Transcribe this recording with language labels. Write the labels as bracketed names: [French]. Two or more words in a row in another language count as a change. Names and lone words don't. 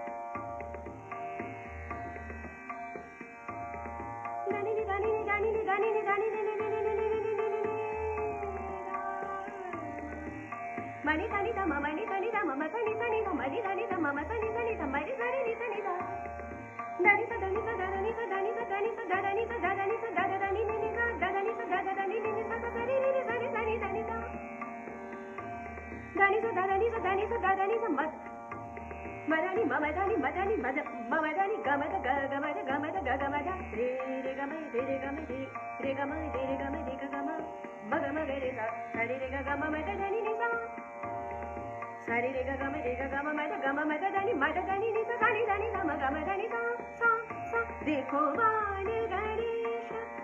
[Hindi] गणी नि गणी नि गणी नि गणी नि गणी नि मणि धनि ध मणि धनि ध मम धनि धनि ध मणि धनि ध मम धनि धनि ध मणि धनि नि धनि ध धनि स धनि स धनि स धनि स धनि स धनि स धनि स धनि नि नि ध धनि स धनि नि नि स धनि नि नि धनि धनि धनि ध धनि स धनि स धनि स धनि स मद मधनि मम धनि मधनि मद मम धनि गम ध ग गम ध गम ध ग गम ध रे रे गम रे रे गम रे गम रे रे गम रे ग गम म ग म ग रे सा सा रे रे ग गम म ध धनि नि सा सा रे रे ग गम रे ग गम म ध गम म ध धनि म ध धनि नि सा धनि धनि ध म ग म धनि सा सा सा देखो बाल गणेश